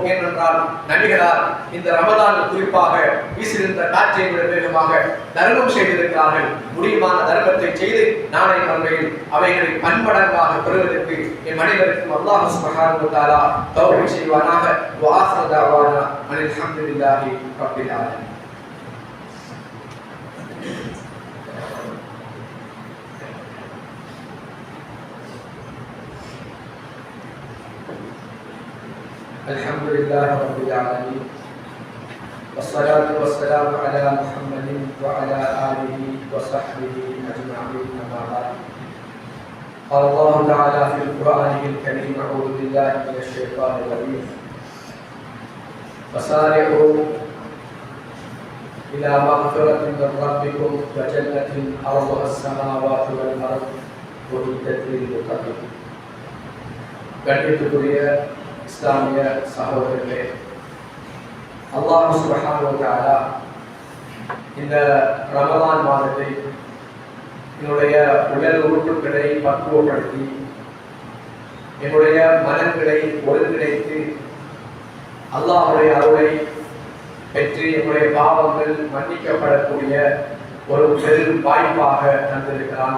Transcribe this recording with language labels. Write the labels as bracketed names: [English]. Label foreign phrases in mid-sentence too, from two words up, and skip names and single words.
[Tamil] ஏனென்றால் நபிகளார் இந்த ரமலான் குறிப்பாக வீசிருந்த காற்றை விட வேகமாக தர்மம் செய்திருக்கிறார்கள். முடியுமான தர்மத்தை செய்து நாளை மறுமையில் அவைகளை பன்மடங்காக பெறுவதற்கு என் அனைவருக்கும் [Arabic] الله سبحانه وتعالى [Tamil] தௌஃபீக் செய்வானாக. [Arabic] وآخر دعوانا الحمد لله رب العالمين. الحمد لله رب العالمين والصلاة والسلام على محمد وعلى آله وصحبه أجمعين. أما بعد، قال الله تعالى في القرآن الكريم: أعوذ بالله من الشيطان الرجيم، فسارعوا إلى مغفرة من ربكم وجنة أرضها السماوات والأرض وأعدت للمتقين. [Tamil] கண்ணியத்துக்குரிய இஸ்லாமிய சகோதரர்களே, [Arabic] الله سبحانه وتعالى [Tamil] இந்த ரமலான் மாதத்தை என்னுடைய உடல் உறுப்புகளை பக்குவப்படுத்தி என்னுடைய மனங்களை ஒருங்கிணைத்து அல்லாஹ்வுடைய அருளை பெற்று என்னுடைய பாவங்கள் மன்னிக்கப்படக்கூடிய ஒரு பெரும் வாய்ப்பாக தந்திருக்கிறான்.